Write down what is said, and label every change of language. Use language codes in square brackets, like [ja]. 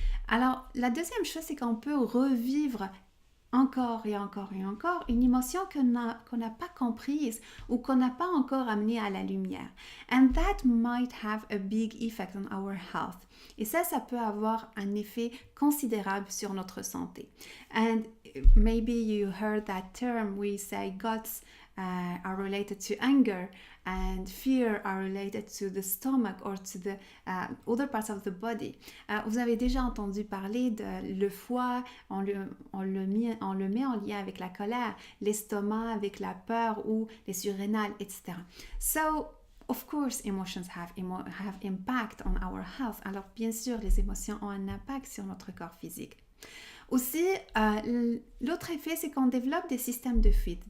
[fr] Alors, la deuxième chose, c'est qu'on peut revivre encore et encore et encore une émotion qu'on n'a pas comprise ou qu'on n'a pas encore amenée à la lumière. [en] And that might have a big effect on our health. [fr] Et ça peut avoir un effet considérable sur notre santé. [en] And maybe you heard that term, we say guts are related to anger and fear are related to the stomach or to the other parts of the body. [fr] Vous avez déjà entendu parler de le foie, on le met en lien avec la colère, l'estomac avec la peur ou les surrénales, etc. [en] So, of course, emotions have impact on our health. [fr] Alors, bien sûr, les émotions ont un impact sur notre corps physique. Aussi, l'autre effet, c'est qu'on développe des systèmes de fuite.